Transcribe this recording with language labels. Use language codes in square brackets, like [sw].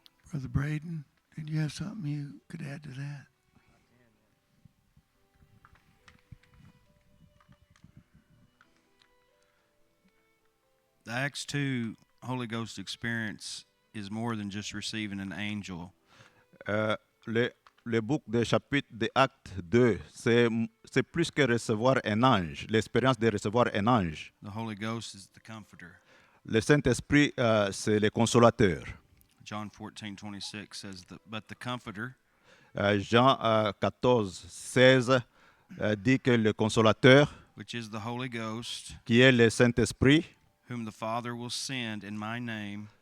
[en] Brother Braden, did you have something you could add to that? The Acts 2 Holy Ghost experience is more than just receiving an angel. [fr] Le book de chapitre de Acte 2, c'est plus que recevoir un ange, l'expérience de recevoir un ange. [en] The Holy Ghost is the comforter. [fr] Le Saint-Esprit, c'est le consolateur. [en] John 14:26 says, but the comforter, [fr] Jean 14:16 dit que le consolateur, [en] which is the Holy Ghost, [fr] qui est le Saint-Esprit, [en] whom the Father will send in my name,